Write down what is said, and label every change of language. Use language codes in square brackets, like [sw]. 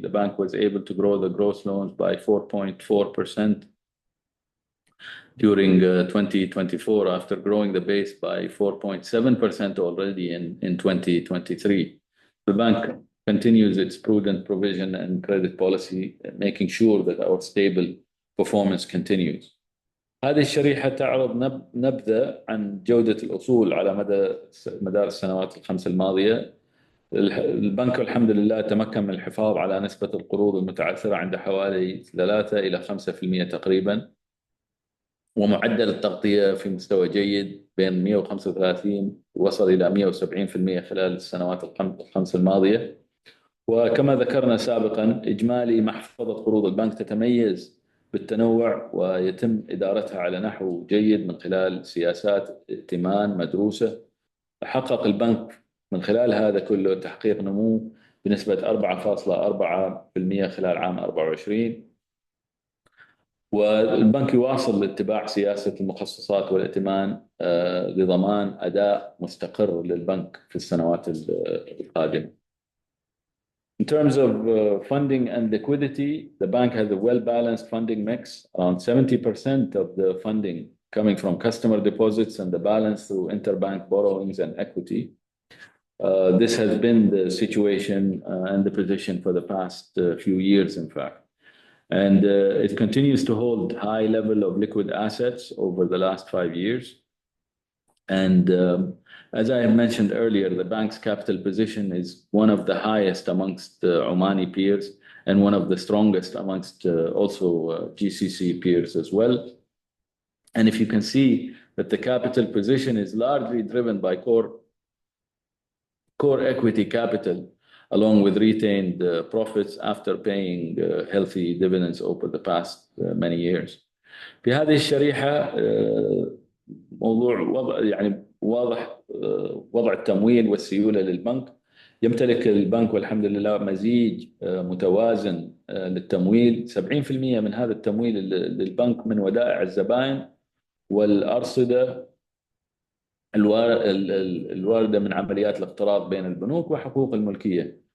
[en] The bank was able to grow the gross loans by 4.4% during 2024, after growing the base by 4.7% already in 2023. The bank continues its prudent provision and credit policy, making sure that our stable performance continues. [ar] هذه الشريحة تعرض نبذة عن جودة الأصول على مدار السنوات ال5 الماضية. البنك الحمد لله تمكن من الحفاظ على نسبة القروض المتعثرة عند حوالي 3 إلى 5% تقريبا، ومعدل التغطية في مستوى جيد بين 135 وصل إلى 170% خلال السنوات الخمس الماضية. وكما ذكرنا سابقا، إجمالي محفظة قروض البنك تتميز بالتنوع ويتم إدارتها على نحو جيد من خلال سياسات ائتمان مدروسة. حقق البنك من خلال هذا كله تحقيق نمو بنسبة 4.4% خلال عام 24. والبنك يواصل اتباع سياسة المخصصات والائتمان لضمان أداء مستقر للبنك في السنوات القادمة. [en] In terms of funding and liquidity, the bank has a well-balanced funding mix. Around 70% of the funding coming from customer deposits and the balance through interbank borrowings and equity. This has been the situation and the position for the past few years, in fact. And it continues to hold high level of liquid assets over the last 5 years. And as I mentioned earlier, the bank's capital position is one of the highest amongst Omani peers and one of the strongest amongst also GCC peers as well. And if you can see that the capital position is largely driven by core equity capital, along with retained profits after paying healthy dividends over the past many years. [ar] في هذه الشريحة موضوع واضح وضع التمويل والسيولة للبنك. يمتلك البنك والحمد لله مزيج متوازن للتمويل. 70% من هذا التمويل للبنك من ودائع الزبائن والأرصدة الواردة من عمليات الاقتراض بين البنوك وحقوق الملكية.